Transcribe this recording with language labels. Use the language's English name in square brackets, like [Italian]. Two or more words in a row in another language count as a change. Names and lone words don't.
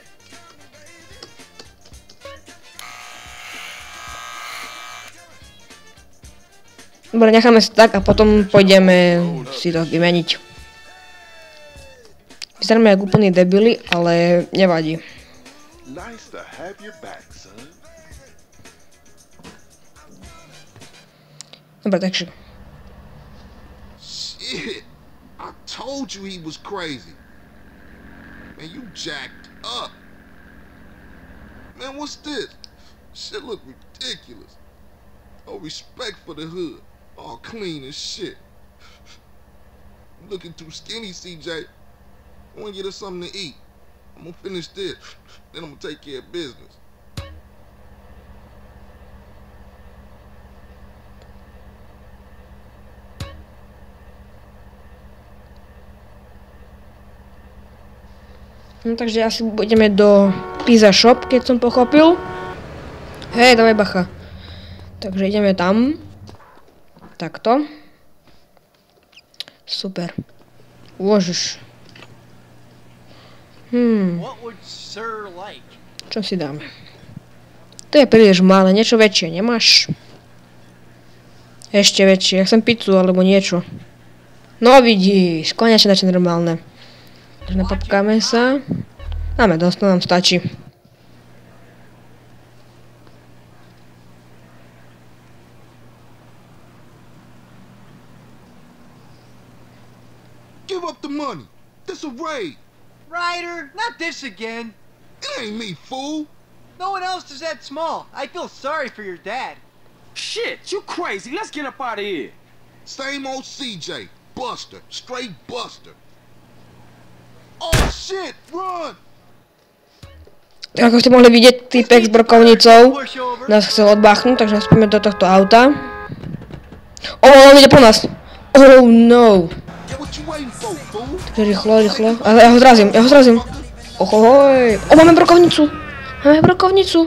[Slovak] Dobre, necháme si tak a potom pôjdeme si to vymeniť. Vyzeráme jak úplný debili, ale nevadí. Dobre, takže. [English] Shit, I told you he was crazy. Man, you jacked up. Man, what's this? Shit look ridiculous. No respect for the hood. All clean as shit. Looking too skinny, CJ. I want to get us something to eat. I'm gonna finish this, then I'm gonna take care of business. [Slovak] No takže asi budeme do Pizza Shop, keď som pochopil. Hej, dávaj bacha. Takže ideme tam. Takto. Super. Uložiš. Čo si dáme? To je príliš malé, niečo väčšie, nemáš? Ešte väčšie, ja chcem pizzu alebo niečo. No vidíš, konečne niečo normálne. Takže napapkáme sa. Máme dosť, to nám stačí. [English] Give up the money. This a raid. Ryder, not this again. It ain't me, fool. No one else is that small. I feel sorry for your dad. Shit, you crazy. Let's get up out of here. Same old CJ. Buster. Straight Buster. Oh, shit. Run. [Slovak] Tak ako ste mohli vidieť, týpek s brokovnicou nás chcel odbáchnuť, takže nastúpime do tohto auta. On ide po nás. [English] Oh no. [Slovak] Takže rýchlo. Ale ja ho zrazím. Ohoj. Máme brokovnicu. Máme brokovnicu.